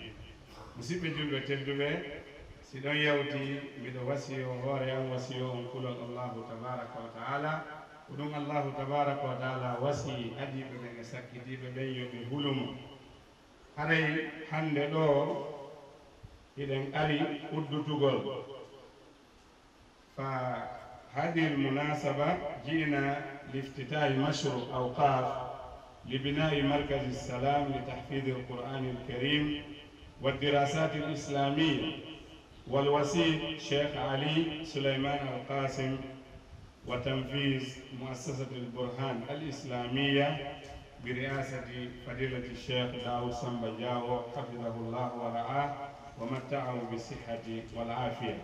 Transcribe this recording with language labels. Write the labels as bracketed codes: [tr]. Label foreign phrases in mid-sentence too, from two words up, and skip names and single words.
[ff] musidɓe julɓe tedduɓe, si ɗon yawti mbiɗo wasiyo hoore am, wasiyo on kulol [ar] الله تبارك وتعالى. [ff] ko ɗum [ar] الله تبارك وتعالى [ff] wasi adiɓe ɓen e sakkitiɓe ɓen yoɓe hulumo. haray hande ɗo hiɗen ari uddutugol fa [ar] هذه المناسبة جئنا لافتتاح مشروع أوقاف لبناء مركز السلام لتحفيظ القرآن الكريم والدراسات الإسلامية، والوسيط شيخ علي سليمان القاسم، وتنفيذ مؤسسة البرهان الإسلامية برئاسة فضيلة الشيخ داود سمبجاو حفظه الله ورعاه ومتعه بالصحة والعافية.